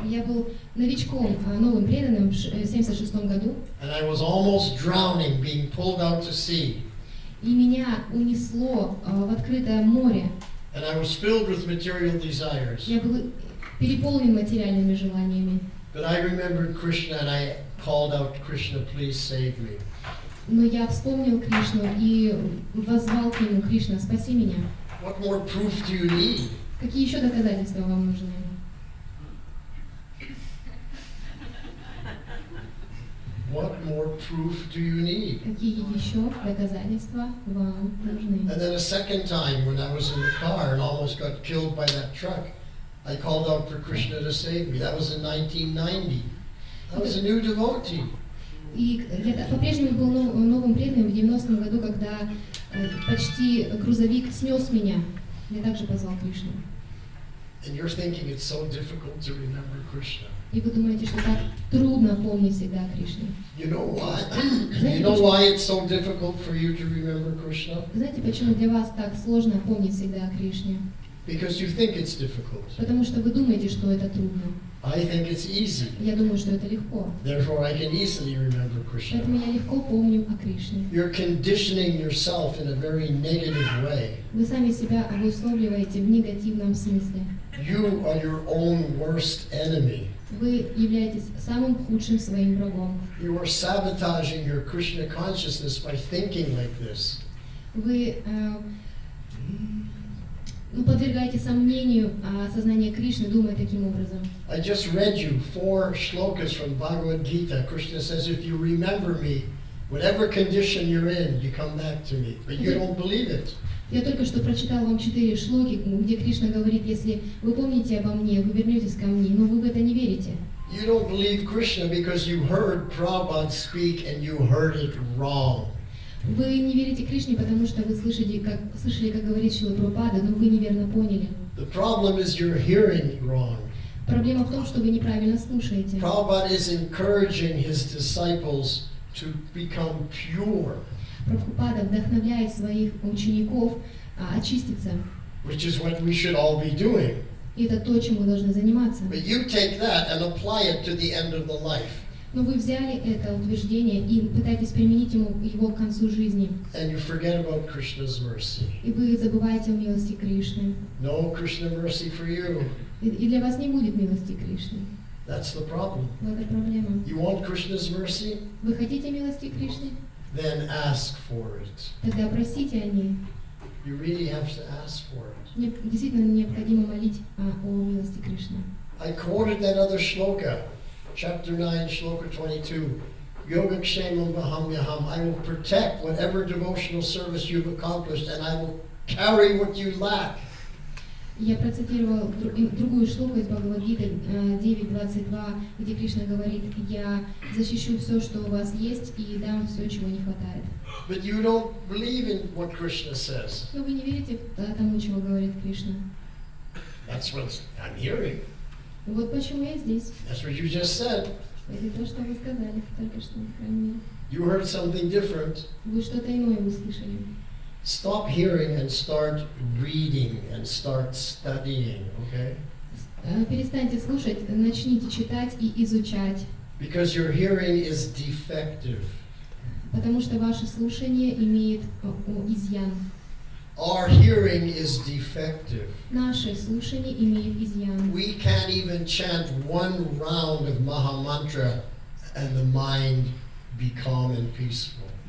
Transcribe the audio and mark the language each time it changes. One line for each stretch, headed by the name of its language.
Russian: я был новичком, новым преданным в 1976 году,
English: And I was almost drowning, being pulled out to sea.
Russian: и меня унесло в открытое море.
English: And I was filled with material desires.
Russian: Я был переполнен материальными желаниями.
English: But I remembered Krishna and I called out, Krishna, please save me.
Russian: Но я вспомнил Кришну и воззвал к нему: Кришна, спаси меня.
English: What more proof do you need?
Russian: Какие еще доказательства вам нужны?
English: What more proof do you need?
Russian: Какие еще доказательства вам нужны?
English: And then a second time when I was in the car and almost got killed by that truck, I called out for Krishna to save me. That was in 1990. I was a new devotee.
Russian: И я по-прежнему был новым преданным в 90-м году, когда почти грузовик снес меня. Я также позвал Кришну.
English: And you're thinking it's so difficult to remember Krishna.
Russian: И вы думаете, что так трудно помнить всегда о Кришне.
English: You know why? You know why it's so difficult for you to remember Krishna?
Russian: Знаете, почему для вас так сложно помнить всегда о Кришне?
English: Because you think it's difficult.
Russian: Потому что вы думаете, что это трудно.
English: I think it's easy.
Russian: Я думаю, что это легко.
English: Therefore, I can easily remember Krishna.
Russian: Поэтому я легко помню о Кришне.
English: You're conditioning yourself in a very negative way.
Russian: Вы сами себя обусловливаете в негативном смысле.
English: You are your own worst enemy.
Russian: Вы являетесь самым худшим своим врагом.
English: You are sabotaging your Krishna consciousness by thinking like this.
Russian: Вы подвергаете сомнению сознание Кришны, думая таким образом.
English: I just read you 4 shlokas from Bhagavad Gita. Krishna says, if you remember me, whatever condition you're in, you come back to me. But you don't believe it.
Russian: Я только что прочитал вам 4 шлоки, где Кришна говорит, если вы помните обо мне, вы вернетесь ко мне, но вы в это не верите.
English: You don't believe Krishna because you heard Prabhupada speak and you heard it wrong.
Russian: Вы не верите Кришне, потому что вы слышали, как говорит Шрила Прабхупада, но вы неверно поняли.
English: The problem is you're hearing wrong.
Russian: Проблема в том, что вы неправильно слушаете.
English: Prabhupada is encouraging his disciples to become pure,
Russian: Прабхупада вдохновляет своих учеников очиститься.
English: which is what we should all be doing.
Russian: И это то, чем вы должны заниматься.
English: But you take that and apply it to the end of the life.
Russian: Но вы взяли это утверждение и пытаетесь применить его к концу жизни.
English: And you forget about Krishna's mercy.
Russian: И вы забываете о милости Кришны.
English: No Krishna mercy for you.
Russian: И для вас не будет милости Кришны.
English: That's the problem.
Russian: В этом проблема.
English: You want Krishna's mercy?
Russian: Вы хотите милости Кришны?
English: Then ask for it.
Russian: Тогда просите о ней.
English: You really have to ask for it.
Russian: Действительно необходимо молить о милости Кришны.
English: I quoted that other shloka, chapter 9, shloka 22.
Sanskrit: Yogakshemam Bahamyaham.
English: I will protect whatever devotional service you've accomplished and I will carry what you lack.
Russian: Я процитировал другую шлоку из Бхагавад-гиты 9.22, где Кришна говорит, я защищу все, что у вас есть, и дам все, чего не хватает.
English: But you don't believe in what Krishna says.
Russian: Но вы не верите тому, чего говорит Кришна.
English: That's what I'm hearing.
Russian: Вот почему я здесь.
English: That's what you just said.
Russian: Это то, что вы сказали только что, по крайней мере.
English: You heard something different.
Russian: Вы что-то иное услышали.
English: Stop hearing and start reading and start studying, okay?
Russian: Перестаньте слушать, начните читать и изучать.
English: Because your hearing is defective.
Russian: Потому что ваше слушание имеет изъян.
English: Our hearing is defective.
Russian: Наше слушание имеет изъян.
English: We can't even chant one round of Maha Mantra and the mind be calm and peaceful.